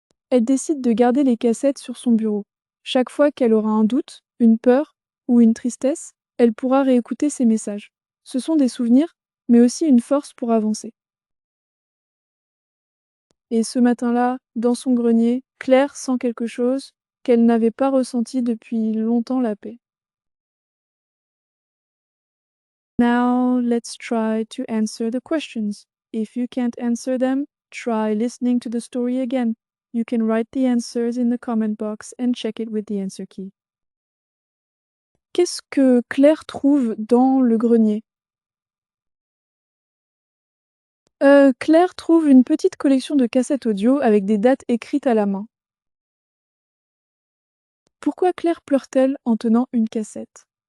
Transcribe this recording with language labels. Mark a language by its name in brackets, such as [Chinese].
[French] Elle décide de garder les cassettes sur son bureau. Chaque fois qu'elle aura un doute, une peur ou une tristesse, elle pourra réécouter ses messages. Ce sont des souvenirs, mais aussi une force pour avancer. Et ce matin-là, dans son grenier, Claire sent quelque chose qu'elle n'avait pas ressenti depuis longtemps, la paix. [English] Now let's try to answer the questions. If you can't answer them, try listening to the story again. You can write the answers in the comment box and check it with the answer key. [French] Qu'est-ce que Claire trouve dans le grenier? Claire trouve une petite collection de cassettes audio avec des dates écrites à la main. Pourquoi Claire pleure-t-elle en tenant une cassette?